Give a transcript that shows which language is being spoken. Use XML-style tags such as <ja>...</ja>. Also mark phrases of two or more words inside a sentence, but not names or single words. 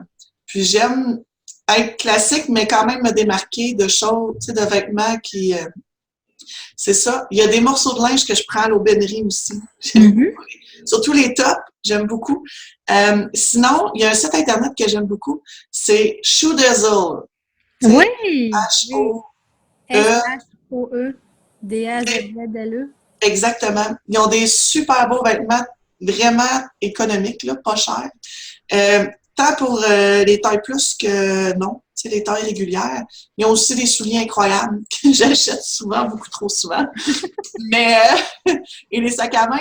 <fr>Puis j'aime être classique, mais quand même me démarquer de choses, tu sais, de vêtements qui... c'est ça. Il y a des morceaux de linge que je prends à l'aubainerie aussi. Surtout les tops, j'aime beaucoup. Sinon, il y a un site Internet que j'aime beaucoup, c'est Shoe Dazzle. Oui! H-O-E. S-H-O-E-D-A-Z-Z-L-E. Exactement. Ils ont des super beaux vêtements, vraiment économiques, là, pas chers. Tant pour les tailles plus que non, tu sais, les tailles régulières. Ils ont aussi des souliers incroyables que j'achète souvent, beaucoup trop souvent. Mais et les sacs à main.</fr>